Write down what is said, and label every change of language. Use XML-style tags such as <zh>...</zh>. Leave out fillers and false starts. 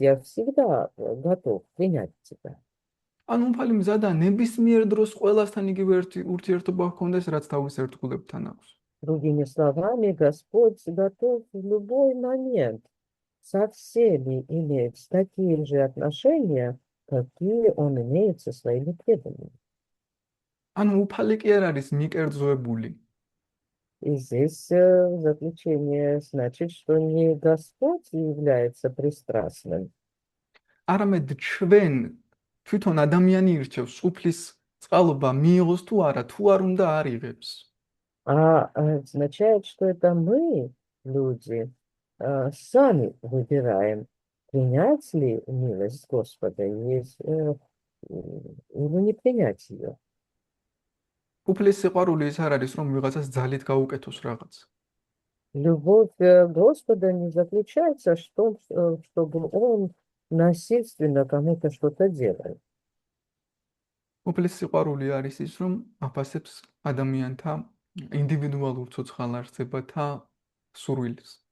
<ru>Я всегда готов принять тебя.</ru> <ka>ანუ უფალი მზადა ნებისმიერ დროს ყველასთან იგივე ურთიერთობა ჰქონდეს, რაც თავის ერთგულებთან აქვს.</ka> <ru>Другими словами, Господь готов в любой момент со всеми иметь такие же отношения, какие он имеет со своими преданными.</ru> <ka>ანუ უფალი კი არ არის მიკერძოებული.</ka> <ru>И здесь в заключение значит, что не Господь является пристрастным,</ru> <ka>არამედ ჩვენ თვითონ ადამიანი ირჩევს უფლის წყალობა მიიღოს თუ არა, თუ არ უნდა არიღებს.</ka> <ru>а означает, что это мы, люди, сами выбираем, принять ли милость Господа или не принять ее.</ru> <ka>უფლის სიყვარული ის არ არის, რომ ვიღაცას ძალით გაუკეთოს რაღაც.</ka> <ru>Любовь Господа не заключается в том, чтобы он насильственно кому-то что-то делает.</ru> <ka>უფლის сиყვარული არის ის, რომ აფასებს ადამიანთა ინდივიდუალურ ცოცხალ არსებათა სურვილს.</ka>